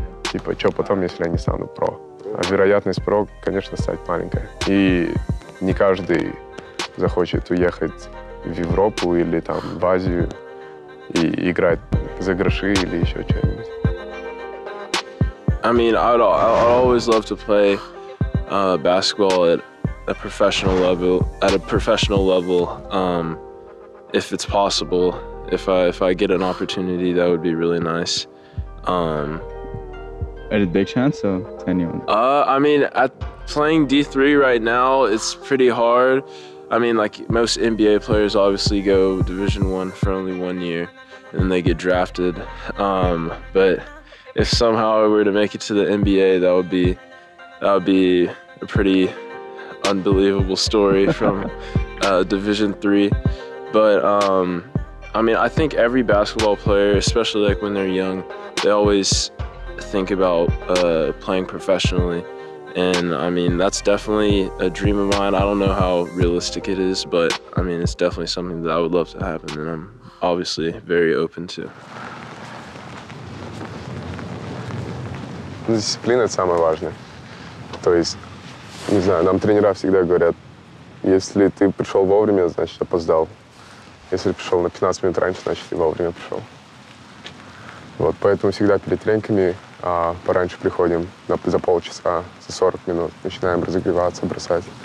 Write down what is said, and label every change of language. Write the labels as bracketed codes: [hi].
[ru] Типа, что потом, если они станут про? А вероятность про, конечно, стать маленькая. И не каждый захочет уехать в Европу или там в Азию и играть за гроши или еще что-нибудь. [en] I mean, I'd always love to play basketball at a professional level. If it's possible, if I get an opportunity, that would be really nice. Is it big chance or anyone? I mean, playing D3 right now, it's pretty hard. I mean, like most NBA players obviously go Division I for only 1 year, and then they get drafted. But if somehow I were to make it to the NBA, that would be a pretty unbelievable story from Division III. But I mean, I think every basketball player, especially like when they're young, they always think about playing professionally. And I mean, that's definitely a dream of mine. I don't know how realistic it is, but I mean, it's definitely something that I would love to happen, and I'm obviously very open to. [ru] Дисциплина – это самое важное. То есть, не знаю, нам тренера всегда говорят, если ты пришел вовремя, значит опоздал. Если пришел на 15 минут раньше, значит и вовремя пришел. Вот, поэтому всегда перед тренинками пораньше приходим за полчаса, за 40 минут, начинаем разогреваться, бросать.